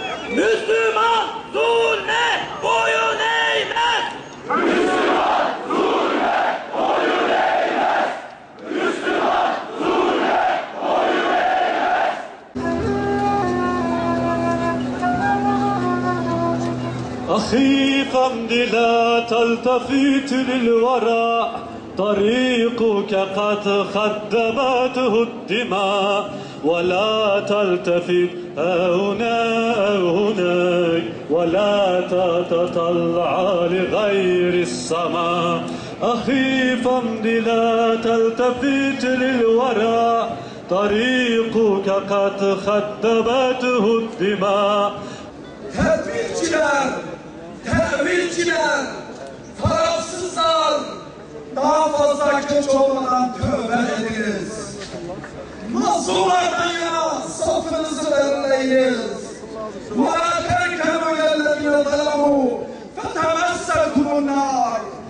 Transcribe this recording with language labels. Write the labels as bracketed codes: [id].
[tr] Müslüman zulme boyun eğmez! Müslüman zulme boyun eğmez! Müslüman zulme boyun eğmez! [ar] أخي قمد لا تلتفت للورى طريقك قد خدمته الدماء ولا تلتفت هنا هناك ولا تتطلع لغير السماء أخي فامض لا تلتفت للورى طريقك قد خدمته الدماء. [tr] Tedbirciler, tevilciler, tarafsızlar, daha fazla geç olmadan tövbe ediniz. Mazlumlardan yana safınızı belirleyiniz. [ar] وَلَا تَرْكَنُوا إِلَى الَّذِينَ ظَلَمُوا فَتَمَسَّكُمُ النَّارُ.